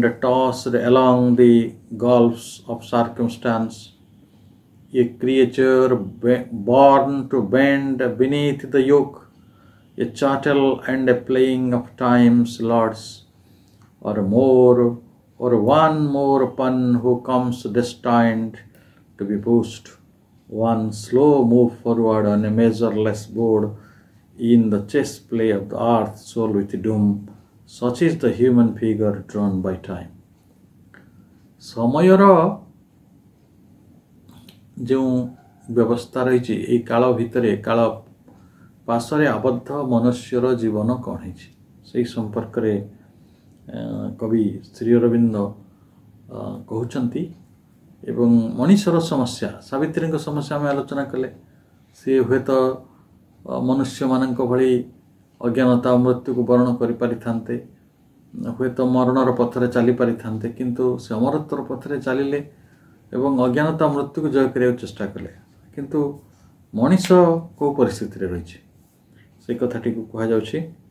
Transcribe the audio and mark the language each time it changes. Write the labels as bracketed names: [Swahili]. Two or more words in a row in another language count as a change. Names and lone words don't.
[English] tossed along the gulfs of circumstance, a creature born to bend beneath the yoke, a chattel and a playing of time's lords, or one more upon who comes destined to be pushed, one slow move forward on a measureless board in the chess play of the earth soul with doom. Such is the human figure drawn by time. [Odia] ସମୟର ଯେଉଁ ବ୍ୟବସ୍ଥା ରହିଛି ଏହି କାଳ ଭିତରେ କାଳ ପାଶରେ ଆବଦ୍ଧ ମନୁଷ୍ୟର ଜୀବନ କ'ଣ ହେଇଛି ସେହି ସମ୍ପର୍କରେ କବି ଶ୍ରୀ ଅରବିନ୍ଦ କହୁଛନ୍ତି ଏବଂ ମଣିଷର ସମସ୍ୟା ସାବିତ୍ରୀଙ୍କ ସମସ୍ୟା ଆମେ ଆଲୋଚନା କଲେ ସେ ହୁଏତ ମନୁଷ୍ୟମାନଙ୍କ ଭଳି ଅଜ୍ଞାନତା ମୃତ୍ୟୁକୁ ବରଣ କରିପାରିଥାନ୍ତେ ହୁଏତ ମରଣର ପଥରେ ଚାଲିପାରିଥାନ୍ତେ କିନ୍ତୁ ସେ ଅମରତ୍ୱର ପଥରେ ଚାଲିଲେ ଏବଂ ଅଜ୍ଞାନତା ମୃତ୍ୟୁକୁ ଜୟ କରିବାକୁ ଚେଷ୍ଟା କଲେ କିନ୍ତୁ ମଣିଷ କେଉଁ ପରିସ୍ଥିତିରେ ରହିଛି ସେ କଥାଟିକୁ କୁହାଯାଉଛି